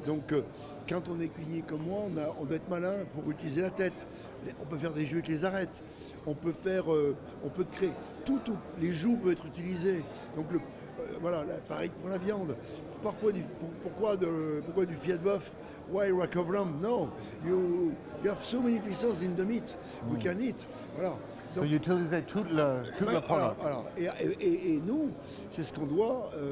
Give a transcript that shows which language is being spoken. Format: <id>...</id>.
<fr>Donc quand on est cuisinier comme moi, on doit être malin pour utiliser la tête. On peut faire des jeux avec les arêtes. On peut créer tout. Les joues peuvent être utilisées. Donc voilà, pareil pour la viande. Pourquoi du filet de bœuf?</fr> <en>Why rack of lamb? No, you have so many pieces in the meat. We can eat. Voilà.</en> <fr>Donc, so utiliser tout le produit. Alors, et nous, c'est ce qu'on doit.</fr>